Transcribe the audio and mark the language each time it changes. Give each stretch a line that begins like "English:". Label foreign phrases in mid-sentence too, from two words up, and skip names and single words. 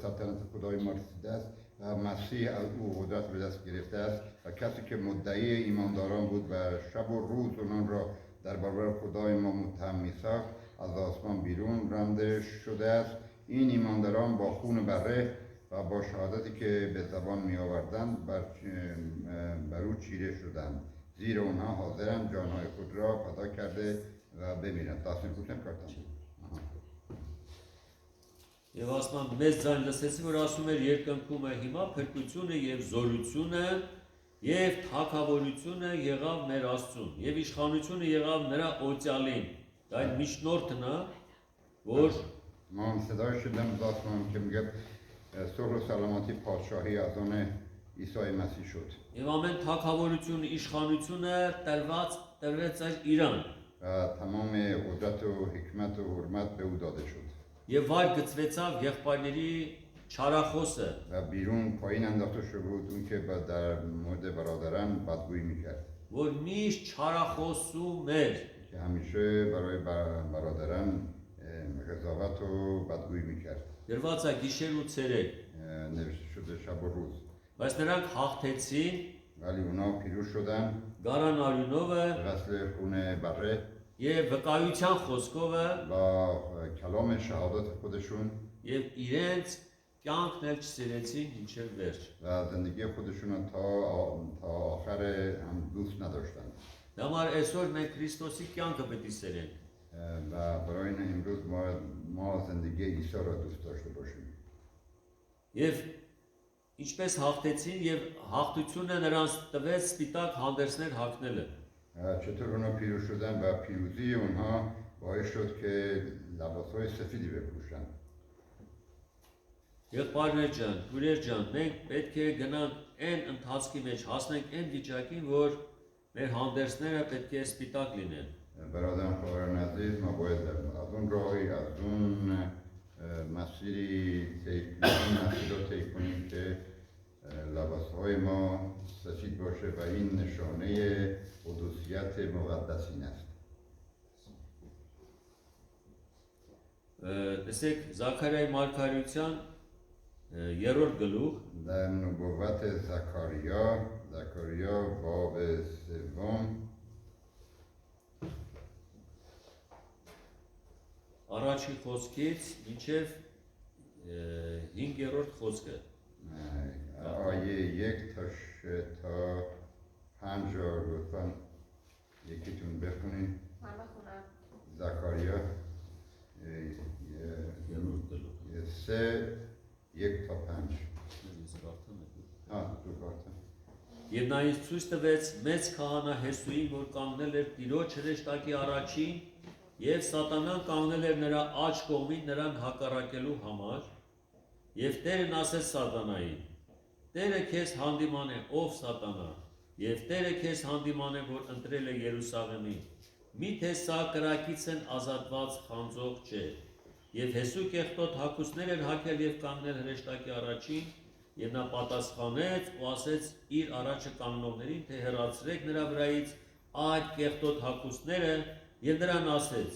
Persian: سلطنت خدای ما رسیده است و مسیح از او قدرت به دست گرفته است و کسی که مدعی ایمانداران بود و شب و روز اونان را در برابر خدای ما متهم میساخت از آسمان بیرون رانده شده است این ایمانداران با خون بره و با شهادتی که به زبان می آوردند بر او چیره شدند زیرا اونها حاضرند جانهای خود را فدا کرده و بمیرند تصمیم کنم کردم
Armenian: Եվ ասում մեծ ձայն լսեցի, որ ասում էր երկնքում է հիմա փրկությունը եւ զորությունը եւ թագավորությունը եղավ մեր Աստծուն եւ իշխանությունը եղավ նրա օծյալին։ Դա այն միջնորդն է, որ
Persian: ما صدای شدم از آسمان که میگه صلح و سلامتی پادشاهی از آن عیسی مسیح شد
Armenian: եւ ամեն թագավորություն, իշխանությունը տրվեց այս Իրան
Persian: و تمام قدرت و حکمت و حرمت به او داده شد
Armenian: եւ վայր գծվեցավ եղբայրների չարախոսը
Persian: و بیرون پایین انداخته شده بود اون که در مورد برادران بدگویی میکرد
Armenian: որ միշտ չարախոսում էր
Persian: که همیشه برای برادران قضاوت و بدگویی میکرد
Armenian: դրված է գիշեր ու ցերեկ
Persian: نوشته شده شب و روز
Armenian: բայց նրանք հաղթեցին
Persian: ولی اونا پیروز شدن
Armenian: գարան արյունովը
Persian: غسل خون بره
Armenian: եւ վկայության խոսքովը
Persian: با کلام شهادت خودشون
Armenian: եւ իրենց կյանքն էլ չսերեցին ինչեւ վերջ
Persian: و زندگی خودشون رو تا آخر هم دوست نداشتن
Armenian: դա համար այսօր մենք Քրիստոսի կյանքը պետք է սերենք
Persian: و برای این امروز ما زندگی عیسی را دوست داشته باشیم
Armenian: եւ ինչպես հաղթեցին եւ հաղթությունը նրանց տվեց սպիտակ հանդերձներ հագնելը
Persian: چطور اونا پیروز شدن و پیروزی اونها باعث شد که لباسهای سفیدی بپوشن
Armenian: Եղբայրներ ջան, քույրեր ջան, մենք պետք է գնանք այն ընթացքի մեջ, հասնենք այն վիճակին, որ մեր հանդերձները պետք է սպիտակ լինեն
Persian: برادران خواهران عزیز ما باید از اون راهی از اون مسیری مسیر رو طی کنیم که لباسهای ما سفید باشه و این نشانه قدوسیت مقدسین است
Armenian: Տեսեք Զաքարիայի մարգարեության 3-րդ գլուխ
Persian: در نبوت زکریا باب سوم
Armenian: առաջի խոսքից մինչև 5-րդ խոսքը
Persian: آیه 1 تا 5 لطفا یکیتون بخونین من بخونم. زکریا 3 1 تا 5 تو կարդա
Armenian: Եվ նա ինձ ցույց տվեց մեծ քահանա Հեսուին, որ կանգնել էր Տիրոջ հրեշտակի առաջին, եւ Սատանան կանգնել էր նրա աջ կողմին նրան հակառակելու համար, եւ Տերն ասեց Սատանային. Տերը քեզ հանդիման է, ով Սատանա, Եվ Տերը քեզ հանդիման է, որ ընտրել է Երուսաղեմին։ Միթե սա կրակից են ազատված խանձող չէ։ Եվ Հեսու կեղտոտ հագուստներ էր հագել եւ կանգնել հրեշտակի առաջին, եւ նա պատասխանեց ու ասեց իր առաջը կանգնողներին, թե հեռացրեք նրա վրայից այդ կեղտոտ հագուստները, եւ նրան ասեց.